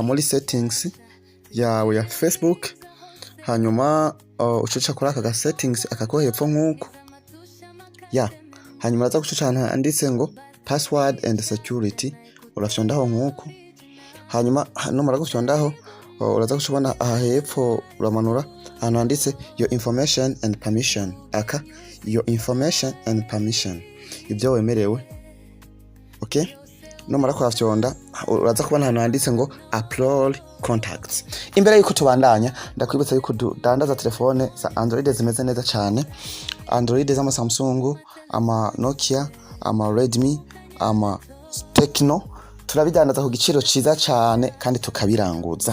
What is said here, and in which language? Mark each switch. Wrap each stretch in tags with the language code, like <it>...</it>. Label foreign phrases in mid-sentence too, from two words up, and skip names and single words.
<rn>muri settings yawe ya Facebook hanyuma ucuca kuri aka settings akako hepfo nkuko hanyuma aza gucucana anditse ngo</rn> <en>password and security</en> <rn>urafyondaho nkuko hanyuma numara gufyondaho uraza gushobona aha hepfo uramanura hano handitse</rn> <en>your information and permission your information and permission</en> <rn>ibyo wemerewe numara kwafyonda uraza kubona hano handitse ngo</rn> <en>upload contacts.</en> <rn>Imbere yuko tubandanya ndakwibutsa yuko dandaza telefone za Android zimeze neza cyane, Android z'ama Samsung, ama Nokia, ama Redmi, ama Tecno, turabidandaza ku giciro ciza cyane kandi tukabiranguza.</rn>